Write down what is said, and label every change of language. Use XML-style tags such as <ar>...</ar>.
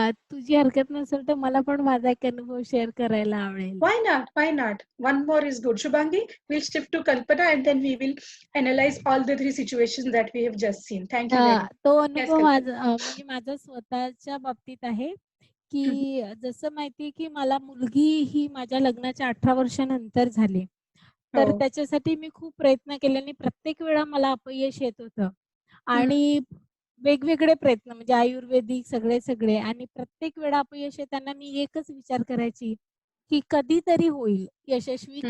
<mr>तुझी हरकत नसेल तर मला पण माझा एक अनुभव शेअर करायला आवडेल.</mr> <en>Why not? Why not? One more is good. Shubhangi, we'll shift to Kalpana and then we will analyze all the three situations that we have just seen. Thank you very much.</en> <mr>तो</mr> <en>Yes,</en> <mr>अनुभव Kalpana. माझा म्हणजे माझा स्वतःच्या बाबतीत आहे की जसं माहितीये की मला मुलगी ही माझ्या लग्नाच्या 18 वर्षानंतर झाली. तर हो. त्याच्यासाठी मी खूप प्रयत्न केले आणि प्रत्येक वेळा मला अपयश येत होतं. हं, आणि वेगवेगळे प्रयत्न म्हणजे आयुर्वेदिक सगळे आणि प्रत्येक वेळा अपयश येताना मी एकच विचार करायची की कधीतरी होईल, यशस्वी</mr>